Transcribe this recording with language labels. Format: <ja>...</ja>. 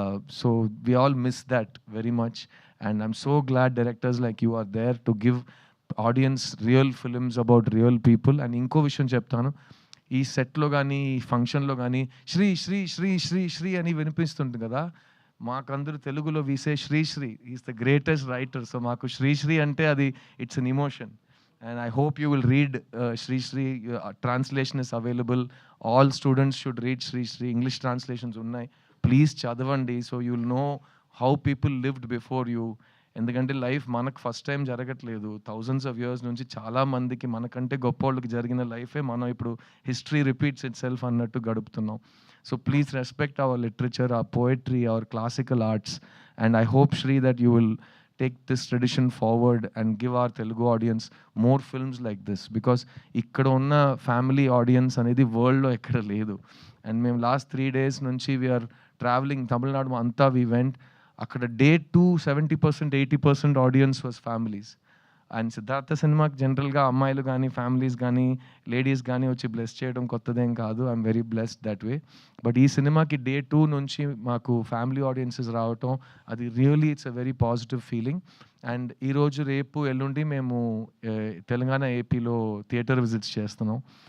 <en>So we all miss that very much. And I'm so glad directors like you are there to give audience real films about real people.</en> <te>And ఇంకో విషయం చెప్తాను. ఈ సెట్‌లో గానీ, ఈ ఫంక్షన్‌లో గానీ శ్రీ శ్రీ శ్రీ శ్రీ శ్రీ అని వినిపిస్తుంది కదా! మాకందరూ తెలుగులో</te> <en>We say Sri Sri. He is the greatest writer.</en> <te>So మాకు శ్రీశ్రీ అంటే అది</te> <en>It's an emotion. And I hope you will read Sri Sri. Translation is available. All students should read Sri Sri. English translations</en> <te>unnai.</te> <en>Please</en> <te>chadavandi</te> <en>so you will know how people lived before you.</en> <te>ఎందుకంటే life మనకు first time జరగట్లేదు. Thousands of years నుంచి చాలా మందికి మనకంటే గొప్పోళ్ళకి జరిగిన లైఫే మనం ఇప్పుడు</te> <en>history repeats itself</en> <te>అన్నట్టు గడుపుతున్నాం.</te> <en>So please respect our literature, our poetry, our classical arts. And I hope Sri that you will take this tradition forward and give our Telugu audience more films like this, because</en> <te>ikkada unna family audience anedi world lo ekkada ledu.</te> <en>And</en> <te>mem</te> <en>last 3 days</en> <te>nunchi</te> <en>we are traveling Tamil Nadu anta we went. Akkada day 2 70% 80% audience was families.</en> <te>And Siddhartha సినిమాకి జనరల్గా అమ్మాయిలు కానీ, families కానీ, ladies కానీ వచ్చి bless చేయడం కొత్తదేం కాదు.</te> <en>I'm very blessed that way.</en> <te>But ఈ సినిమాకి డే 2 నుంచి మాకు ఫ్యామిలీ ఆడియన్సెస్ రావటం, అది really</te> <en>It's a very positive feeling.</en> <te>And ఈరోజు రేపు ఎల్లుండి మేము తెలంగాణ, ఏపీలో థియేటర్ విజిట్స్ చేస్తున్నాం.</te>